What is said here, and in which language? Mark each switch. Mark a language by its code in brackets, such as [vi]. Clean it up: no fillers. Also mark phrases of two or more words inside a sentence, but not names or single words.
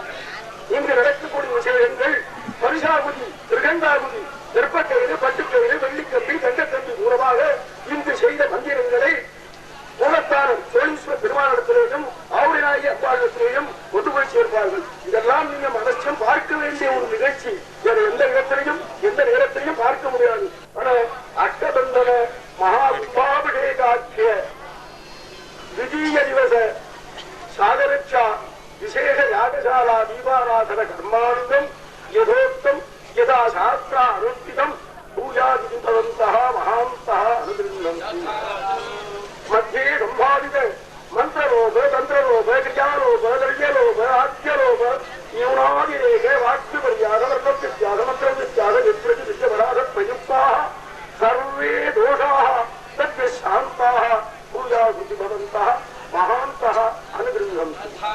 [ta] இங்கு நடக்கக்கூடிய விஷயங்கள் பரிசாகுதி, திருகண்டாகுதி, வெப்பக்கயிறு, பட்டுக்கயிறு, வெள்ளிக்கம்பி, தங்கக்கம்பி மூலமாக இங்கு செய்த மந்திரங்களை மூலத்தானம் சோழீஸ்வர பெருமானிடத்திலேயும் ஆவுடைநாயகி அம்பாளிடத்திலேயும் கொண்டு போய் சேர்ப்பார்கள். இதெல்லாம் நீங்க அவசியம் பார்க்க வேண்டிய ஒரு நிகழ்ச்சி. வேறு எந்த இடத்திலையும் எந்த நேரத்திலையும் பார்க்க முடியாது. ஆனால் அஷ்டபந்தன மகா கும்பாபிஷேகாக்கிய [sa] द्वितीय दिवस सागरक्षा विशेष यागशाला दीपाराधन कर्मानुगम यथोक्तम यदा शास्त्रा अनुष्ठितम पूजादिभवन्तः महान्तः अनुगृह्णन्ति मध्ये संभावित मंत्रलोभ तंत्रलोभ क्रियालोभ द्रव्यलोभ आद्यलोभ न्यूनादिरेख वाक्यपर्याद वर्तव्यत्याग मंत्रव्यत्याग विप्रतिपराध प्रयुक्ताः सर्वे दोषाः तद्य शान्ताः पूजादिति भवन्तः महान्तः अनुगृह्णन्ति